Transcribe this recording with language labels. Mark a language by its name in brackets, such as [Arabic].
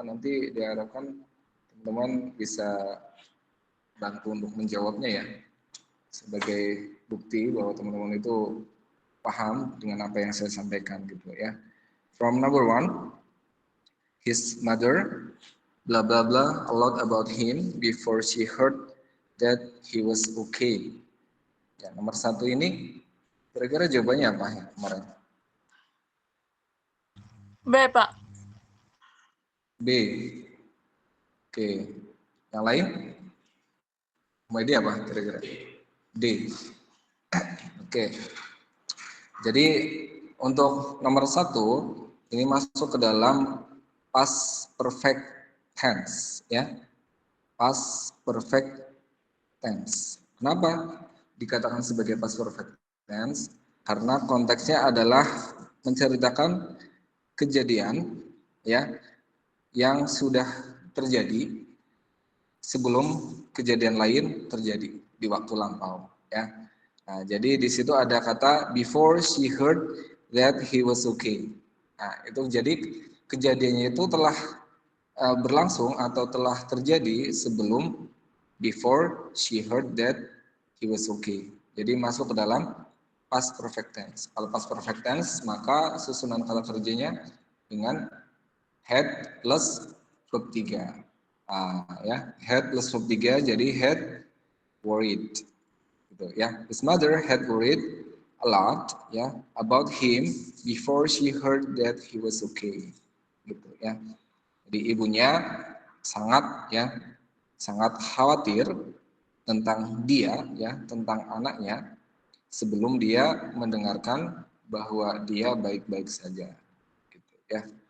[Indonesian] Nanti diharapkan teman-teman bisa bantu untuk menjawabnya ya, sebagai bukti bahwa teman-teman itu paham dengan apa yang saya sampaikan gitu ya. [English] From number one, his mother blah blah blah a lot about him before she heard that he was okay. [Indonesian] Ya, nomor satu ini kira-kira jawabannya apa ya kemarin? B, Pak. B. Oke. Yang lain? Dia apa kira-kira? D. Oke. Jadi untuk nomor satu ini masuk ke dalam past perfect tense ya. Past perfect tense. Kenapa dikatakan sebagai past perfect tense? Karena konteksnya adalah menceritakan kejadian ya yang sudah terjadi sebelum kejadian lain terjadi di waktu lampau ya. Nah, jadi di situ ada kata [English] before she heard that he was okay. [Indonesian] Nah, itu jadi kejadiannya itu telah berlangsung atau telah terjadi sebelum [English] before she heard that he was okay. [Indonesian] Jadi masuk ke dalam past perfect tense. Kalau past perfect tense maka susunan kata kerjanya dengan [English] had plus verb 3. [Indonesian] Ya, [English] had plus verb 3 [Indonesian] jadi [English] had worried. [Indonesian] Gitu ya. [English] His mother had worried a lot ya about him before she heard that he was okay. [Indonesian] Gitu ya. Jadi ibunya sangat khawatir tentang dia ya, tentang anaknya sebelum dia mendengarkan bahwa dia baik-baik saja gitu ya.